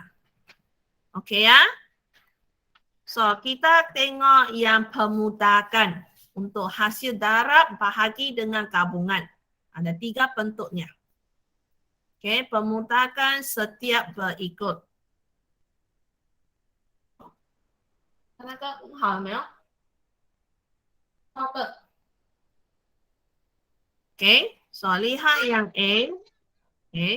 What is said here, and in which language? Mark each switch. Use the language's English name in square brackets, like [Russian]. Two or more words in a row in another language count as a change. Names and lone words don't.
[Malay] Okey ya? So, kita tengok yang pemutakan. Untuk hasil darab bahagi dengan gabungan. Ada 3 bentuknya. Okey, pemutakan setiap berikut. [Chinese] 大家好了没有？ [Malay] 好的。Okey, so lihat yang A. Okey.